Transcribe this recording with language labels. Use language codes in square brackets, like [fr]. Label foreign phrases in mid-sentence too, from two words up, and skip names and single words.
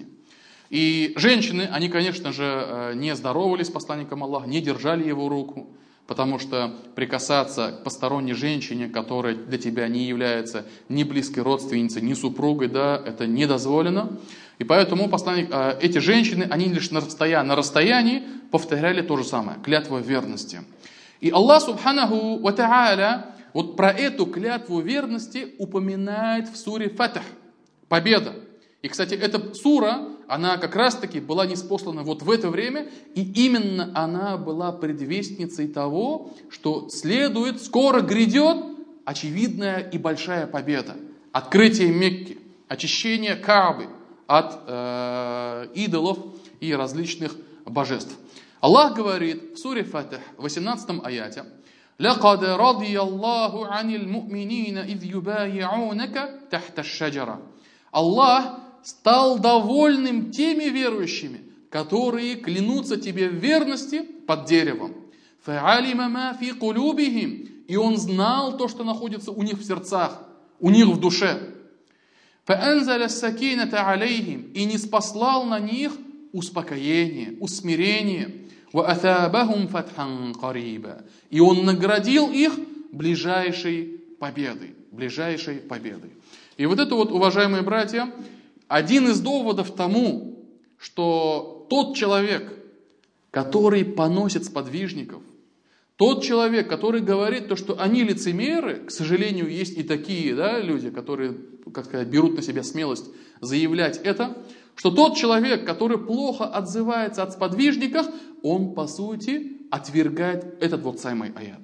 [ru] И женщины, они, конечно же, не здоровались с посланником Аллаха, не держали его руку, потому что прикасаться к посторонней женщине, которая для тебя не является ни близкой родственницей, ни супругой, да, это не дозволено. И поэтому эти женщины, они лишь стоя на расстоянии, повторяли то же самое, клятву верности. И Аллах [ar] سبحانه وتعالى [ru] вот про эту клятву верности упоминает в суре Фатх, победа. И, кстати, эта сура, она как раз-таки была ниспослана вот в это время, и именно она была предвестницей того, что скоро грядет очевидная и большая победа. Открытие Мекки, очищение Каабы от идолов и различных божеств. Аллах говорит в суре Фатх, в 18 аяте: [ar] «لقد رضي الله عن المؤمنين إذ يبايعونك تحت الشجرة». [ru] Аллах стал довольным теми верующими, которые клянутся тебе в верности под деревом. [ar] فَعَلِمَ مَا فِي قُلُوبِهِمْ. [ru] И он знал то, что находится у них в сердцах, у них в душе. [ar] فَأَنزَلَ السَّكِينَةَ عَلَيْهِمْ. [ru] И ниспослал на них успокоение, усмирение. [ar] وَأَثَابَهُمْ فَتْحًا قَرِيبًا. [ru] И он наградил их ближайшей победой. И вот это вот, уважаемые братья, один из доводов тому, что тот человек, который поносит сподвижников, Тот человек, который говорит то, что они лицемеры, к сожалению, есть и такие, да, люди, которые, как сказать, берут на себя смелость заявлять это, что тот человек, который плохо отзывается о сподвижниках, он, по сути, отвергает этот вот самый аят.